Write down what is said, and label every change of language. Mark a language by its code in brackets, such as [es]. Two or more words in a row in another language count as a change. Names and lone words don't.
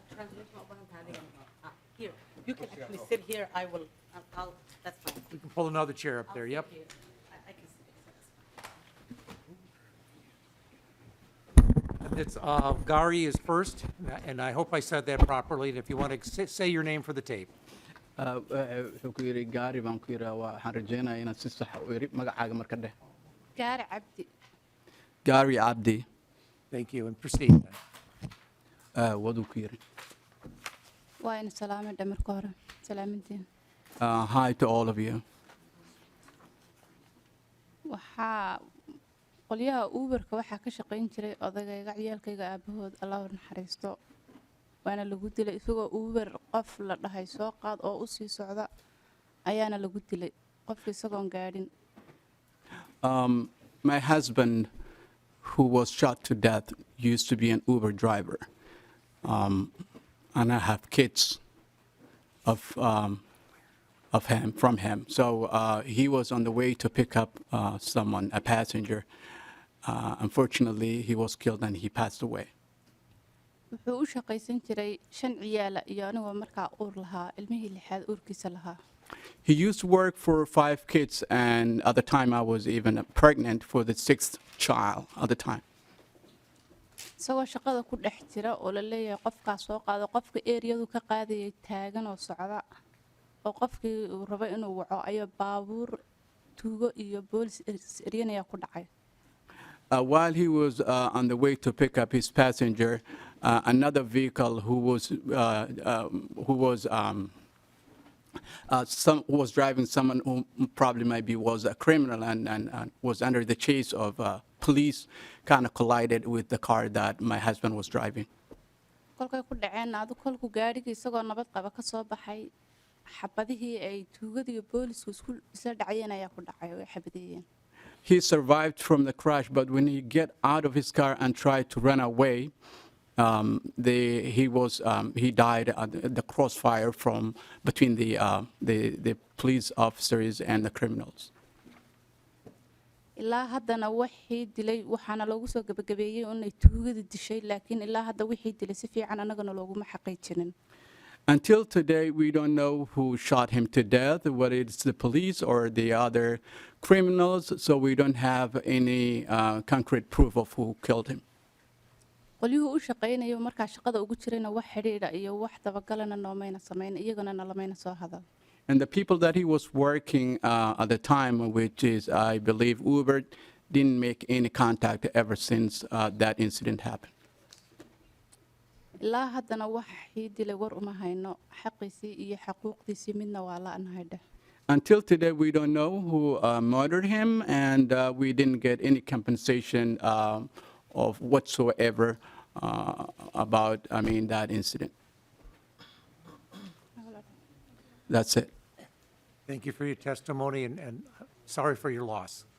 [en] Here, you can actually sit here. I'll, that's fine. We can pull another chair up there, yep. I It's Gary is first, and I hope I said that properly. And if you want to say your name for the tape. [so] wuxuu ku yidhi gaari baan ku yidhaa waxaan rajaynayaa inaad si sax u iri magacaaga marka dheh gaari cabdi gaari cabdi [en] Thank you, and proceed. [so] waduu ku yidhi waa in salaamay dhamarka hore salaamintiin [en] hi to all of you [so] waxaa qolyaha uberka waxaa ka shaqayn jiray odagayga ciyaalkayga aabahood allah u naxariisto waana lagu dilay isagoo uber qof la dhahay soo qaad oo u sii socda ayaana lagu dilay qofka isagoon gaadhin [en] my husband who was shot to death used to be an Uber driver and I have kids from him. So he was on the way to pick up someone, a passenger. Unfortunately, he was killed and he passed away. [so] wuxuu u shaqaysan jiray 5 ciyaala iyo anigoo markaa uur lahaa ilmihii lixaad uurkiisa lahaa [en] He used to work for 5 kids, and at the time I was even pregnant for the 6th child at the time. [so] isagoo shaqada ku dhex jira oo la leeyahay qofkaa soo qaado qofka eriyadu ka qaadayay taagan oo socda oo qofkii uu rabo inuu waco ayaa baabuur tuugo iyo boolis eryanaya ku dhacay [en] While he was on the way to pick up his passenger, another vehicle who was driving someone who probably maybe was a criminal and was under the chase of police kind of collided with the car that my husband was driving. [so] kolkay ku dhaceen adu kolku gaadhigii isagoo nabad qaba ka soo baxay xabadihii ay tuugadii iyo boolisku isla dhacayeen ayaa ku dhacay oo ay xabadeeyeen [en] He survived from the crash, but when he get out of his car and tried to run away, he died at the crossfire from between the police officers and the criminals. [so] ilaa haddana wixii dilay waxaana loogu soo gabagabeeyey inay tuugada dishay laakiin ilaa hadda wixii dilay si fiican annagana looguma xaqiijinin [en] Until today, we don't know who shot him to death, whether it's the police or the other criminals, so we don't have any concrete proof of who killed him. [so] qolyuhu u shaqaynayo markaa shaqada ugu jirayna wax xidhiidha iyo wax dabagalana noomayna samayn iyagana nalamayna soo hadal [en] And the people that he was working at the time, which is, I believe, Uber, didn't make any contact ever since that incident happened. [so] ilaa haddana waxii dilay war uma hayno xaqiisii iyo xaquuqdiisii midna waa la'nahay dheh [en] Until today, we don't know who murdered him, and we didn't get any compensation of whatsoever about, that incident. That's it. Thank you for your testimony, and sorry for your loss.